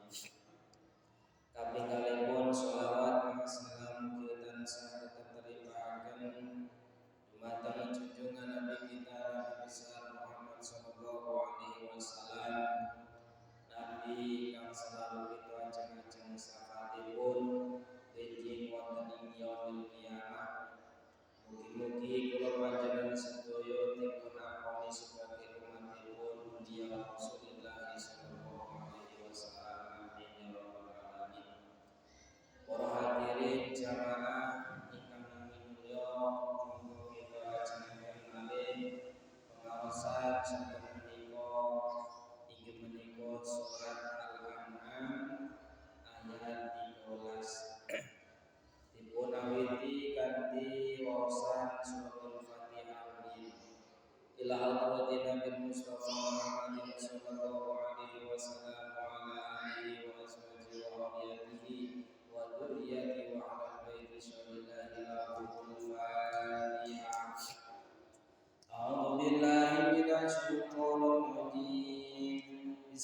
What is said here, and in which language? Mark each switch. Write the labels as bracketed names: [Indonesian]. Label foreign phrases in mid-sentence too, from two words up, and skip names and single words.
[Javanese] Kaping kalihipun sholawat salam mugi tansah kateripaaken dumateng junjungan Nabi kita Nabi besar Muhammad [Arabic] صلى الله عليه وسلم, [Javanese] Nabi kang selalu kita ajeng-ajeng syafaatipun benjing wonten ing [Arabic] يوم القيامة. [Javanese] Mugi-mugi kula panjenengan sedaya dipun akoni sebagai umatipun mulia Rasulullah [Arabic] صلى الله عليه وسلم. آمين يا رب العالمين. [Javanese] Para hadirin jamaah ingkang mulya, monggo kita ajengaken malih pengaosan saben menika inggih menika surat Al-An'am ayat 13. Dipun awiti kanthi waosan [Arabic] سورة الفاتحة إلى حضرة النبي المصطفى محمد صلى الله عليه وسلم وعلى آله وأصحابه وذرياته وذريات وعلى بيت شر الله لهم الفاتحة. أعوذ بالله من الشيطان الرجيم.